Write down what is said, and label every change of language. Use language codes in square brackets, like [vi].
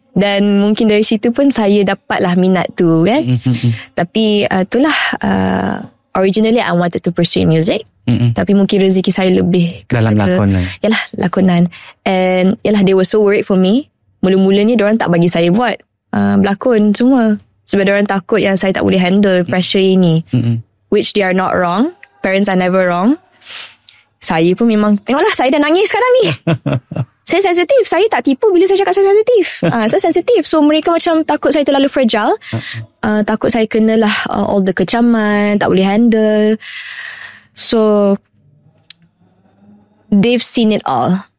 [ms] Dan mungkin dari situ pun saya dapatlah minat tu, kan. Tapi itulah [en] originally I wanted to pursue music. [ms] Tapi mungkin rezeki saya lebih dalam lakonan. Yalah, lakonan. [en] And yalah, they were so worried for me. [ms] Mula-mulanya diorang tak bagi saya buat berlakon semua, sebab diorang takut yang saya tak boleh handle pressure ini. [en] Which they are not wrong. Parents are never wrong. [ms] Saya pun memang, tengoklah saya dah nangis sekarang ni. Saya sensitif. Saya tak tipu bila saya cakap saya sensitif. Saya sensitif. So mereka macam takut saya terlalu fragile. Takut saya kenalah all the kecaman, tak boleh handle. [en] So they've seen it all.